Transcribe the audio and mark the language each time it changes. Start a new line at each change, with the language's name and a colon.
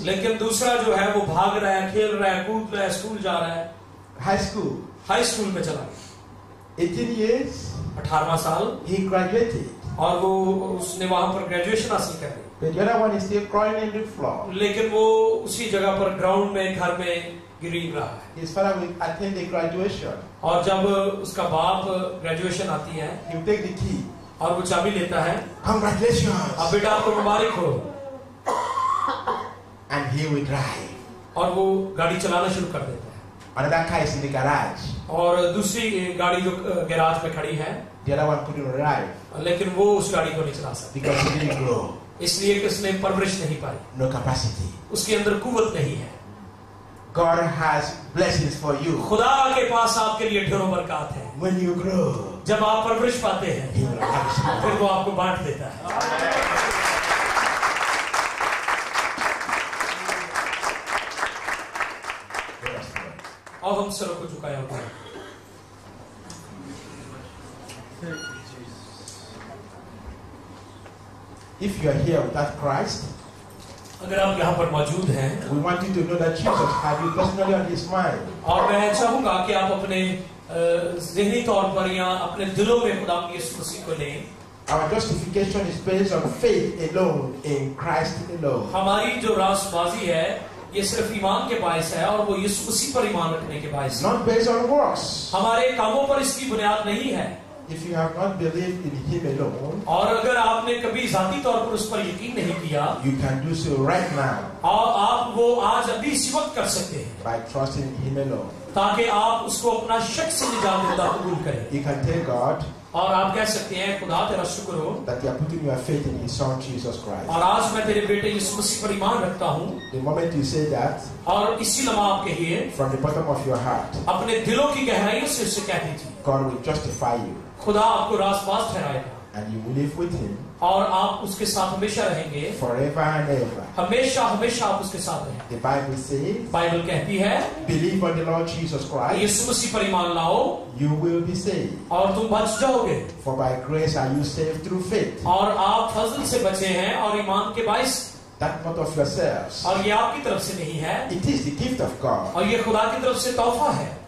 Hindi: लेकिन दूसरा जो है वो भाग रहा है, खेल रहा है, कूद रहा है, स्कूल जा रहा है.
English: High school.
Hindi: हाई स्कूल में चला गया.
English: 18 years.
Hindi: 18वां साल.
English: He graduated.
Hindi: और वो उसने वहां पर ग्रेजुएशन हासिल कर ली.
English: The other one is still crawling in the floor.
Hindi: लेकिन वो उसी जगह पर ग्राउंड में घर में गिरी रहा है.
English: His father will attend the graduation.
Hindi: और जब उसका बाप ग्रेजुएशन आती है.
English: He will take the key.
Hindi: और वो चाबी लेता है.
English: Congratulations.
Hindi: अब बेटा आपको मुबारक हो.
English: And he will drive.
Hindi: और वो गाड़ी चलाना शुरू कर देता है.
English: Another car is in the garage.
Hindi: और दूसरी गाड़ी जो गैराज में खड़ी है.
English: The other one couldn't drive.
Hindi: लेकिन वो उस गाड़ी को नहीं चला सकती.
English: Because he didn't grow.
Hindi: इसलिए कि उसने परवरिश नहीं पाई.
English: No capacity.
Hindi: उसके अंदर कुव्वत नहीं है.
English: God has blessings for you.
Hindi: खुदा के पास आपके लिए ढेरों बरकत है.
English: When you grow.
Hindi: जब आप परवरिश पाते हैं.
English: He will have you.
Hindi: फिर वो आपको बांट देता है. और हम सर को झुकाया हुआ है.
English: If you are here without Christ,
Hindi: अगर आप यहाँ पर मौजूद हैं,
English: we want you to know that Jesus had you personally on His mind.
Hindi: और मैं चाहूँगा कि आप अपने ज़हनी तौर पर या अपने दिलों में खुदा की यीशु मसीह को लें.
English: Our justification is based on faith alone in Christ alone.
Hindi: हमारी जो रास्तबाजी है ये सिर्फ ईमान के बायस है और वो यीशु मसीह पर ईमान रखने के बायस है.
English: Not based on works.
Hindi: हमारे कामों पर इसकी बुनियाद नहीं है.
English: If you have not believed in Him alone,
Hindi: और अगर आपने कभी जाती तौर पर उस पर यकीन नहीं किया,
English: you can do so right now.
Hindi: और आप वो आज अभी इसी वक्त कर सकते हैं.
English: By trusting Him alone.
Hindi: ताकि आप उसको अपना शक से निजात देता कबूल करें.
English: You can tell God.
Hindi: और आप कह सकते हैं खुदा तेरा शुक्र हो.
English: That you are putting your faith in His Son Jesus Christ.
Hindi: और आज मैं तेरे बेटे यीशु मसीह पर ईमान रखता हूँ.
English: The moment you say that,
Hindi: और इसी लम्हा आप कहिए.
English: from the bottom of your heart,
Hindi: अपने दिलों की गहराइयों से उसे कह दीजिए.
English: God will justify you.
Hindi: खुदा आपको रास्तबाज ठहराएगा.
English: And you will live with Him.
Hindi: और आप उसके साथ हमेशा रहेंगे,
English: forever and ever.
Hindi: हमेशा हमेशा आप उसके साथ रहेंगे।
English: The Bible says,
Hindi: बाइबल कहती है,
English: believe on the Lord Jesus Christ,
Hindi: यीशु मसीह पर ईमान लाओ
English: you will be saved.
Hindi: और तुम बच जाओगे।
English: For by grace are you saved through faith.
Hindi: और आप फजल से बचे हैं और ईमान के बाइस,
English: That not of yourselves.
Hindi: और ये आपकी तरफ से नहीं है,
English: It is the gift of God,
Hindi: और ये खुदा की तरफ से तोहफा है,